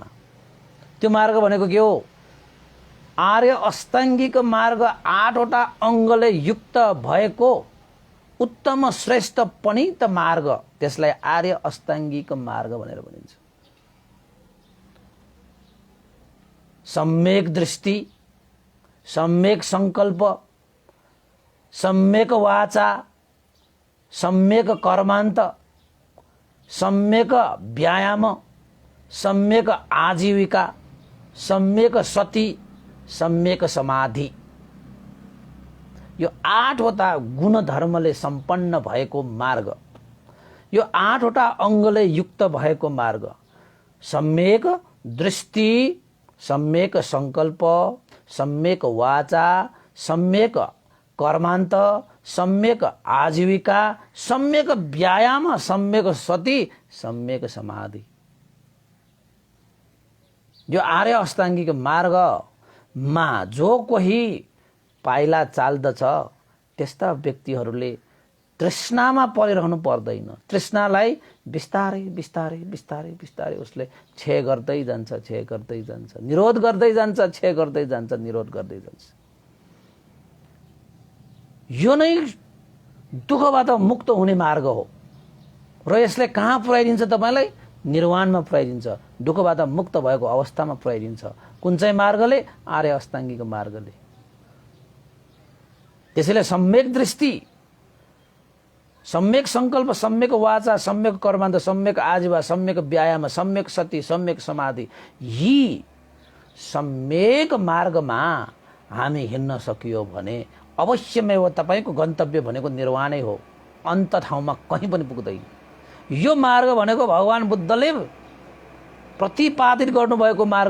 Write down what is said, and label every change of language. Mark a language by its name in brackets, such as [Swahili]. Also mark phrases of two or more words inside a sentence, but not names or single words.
[Nepali] त्यो मार्ग भनेको के हो? आर्य अष्टाङ्गिक मार्ग 8वटा अङ्गले युक्त भएको उत्तम श्रेष्ठ पणित मार्ग, त्यसलाई आर्य अष्टाङ्गिक मार्ग भनेर भनिन्छ। सम्यक दृष्टि, सम्यक संकल्प, सम्यक वाचा, सम्यक कर्मान्त, सम्यक व्यायाम, सम्यक आजीविका, सम्यक सती, सम्यक समाधि। यो 8 वटा गुणधर्मले सम्पन्न भएको मार्ग, यो 8 वटा अङ्गले युक्त भएको मार्ग, सम्यक दृष्टि, सम्यक संकल्प, सम्यक वाचा, सम्यक कर्मान्त, सम्यक आजीविका, सम्यक व्यायाम, सम्यक सती, सम्यक समाधि। यो आर्य अष्टाङ्गिक मार्गमा जो कोही पाइला चाल्दछ त्यस्ता व्यक्तिहरूले तृष्णामा परिरहनु पर्दैन। तृष्णालाई बिस्तारै बिस्तारै बिस्तारै बिस्तारै उसले क्षय गर्दै जान्छ, क्षय गर्दै जान्छ, निरोध गर्दै जान्छ, क्षय गर्दै जान्छ, निरोध गर्दै जान्छ। यो नै दुःखबाट मुक्त हुने मार्ग हो र यसले कहाँ पुर्याइदिन्छ? तपाईलाई निर्वाणमा पुर्याइदिन्छ, दुःखबाट मुक्त भएको अवस्थामा पुर्याइदिन्छ। कुन चाहिँ मार्गले? आर्य अष्टाङ्गिक मार्गले। त्यसैले सम्यक दृष्टि, सम्यक संकल्प, सम्यक वाचा, सम्यक कर्मान्त, सम्यक आजीवा, सम्यक व्यायाम, सम्यक सती, सम्यक समाधि, यी सम्यक मार्गमा हामी हिँड्न सकियो भने अवश्यमेव तपाईको गन्तव्य भनेको निर्वाणै हो, अन्त ठाउँमा कहीँ पनि पुग्दैन। यो मार्ग भनेको भगवान बुद्धले प्रतिपादित गर्नुभएको मार्ग।